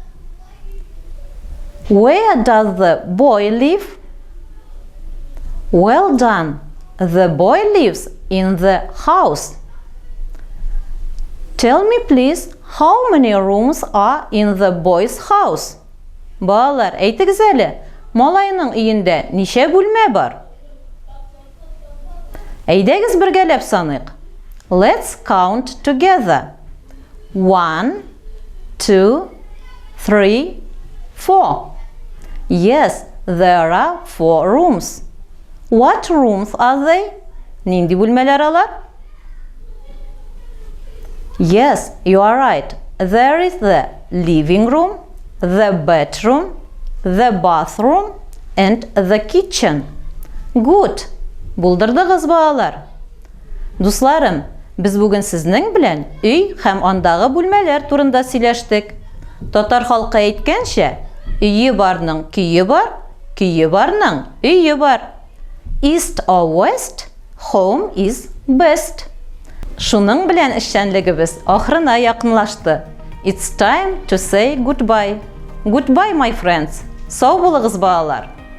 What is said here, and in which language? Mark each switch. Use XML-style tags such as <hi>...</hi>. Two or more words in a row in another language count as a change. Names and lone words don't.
<en>Where does the boy live? Well done. The boy lives in the house. Tell me please, how many rooms are in the boy's house?</en> <tt>Балалар, әйтегез әле, малайның өендә ничә бүлмә бар? Әйдәгез бергәләп саныйк.</tt> <en>Let's count together. 1, 2, 3, 4. Yes, there are 4 rooms. What rooms are they?</en> <tt>Нинди бүлмәләр алар?</tt> <en>Yes, you are right. There is the living room, the bedroom, the bathroom, and the kitchen. Good.</en> <tt>Булдырдыгыз, балалар. Дусларым, Біз бүген сезнең белән өй һәм андагы бүлмәләр турында сөйләштек. Татар халкы әйткәнчә, өйе барның көйе бар, көйе барның өйе бар.</tt> <en>East or west, home is best.</en> <tt>Шуның белән эшчәнлегебез ахырына якынлашты.</tt> <en>It's time to say goodbye. Goodbye, my friends.</en> <tt>Сау булыгыз, балалар.</tt>